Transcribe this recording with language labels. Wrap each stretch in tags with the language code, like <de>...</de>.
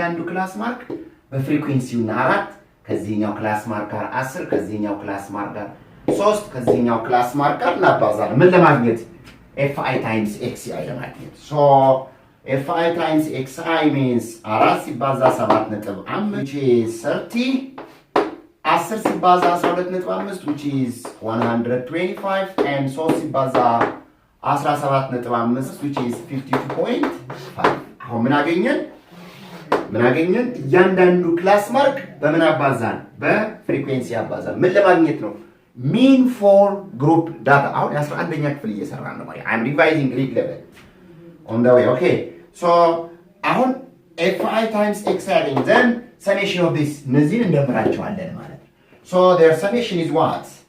<am>ክላስ ማርክ በፍሪኩዌንሲው እና 4 ከዚህኛው ክላስ ማርክ ጋር 10 ከዚህኛው ክላስ ማርክ ጋር 3 ከዚህኛው ክላስ ማርክ ጋር እናባዛለን ምን ለማግኘት fi times xi ለማግኘት</am> <en>so fi times xi means</en> <am>4 ሲባዛ 7.5 which is 30 10 ሲባዛ 12.5 which is 125 and 3 ሲባዛ 17.5 which is 52.5 አሁን ምን አገኘን ምን አገኘን? እያንዳንዱ ክላስ ማርክ በምን አባዛን? በፍሪኩዌንሲ አባዛን። ምን ለማግኘት ነው? ሚን ፎር ግሩፕ ዳታ። አሁን 11ኛ ክፍል እየሰራን ነው ማለት</am> <en>I'm revising grade level on the way. Okay, so አሁን fi times xi አገኘን። then summation of this</en> <am>እነዚህን እንደምራቸዋለን ማለት ነው።</am> <en>so their summation is what?</en>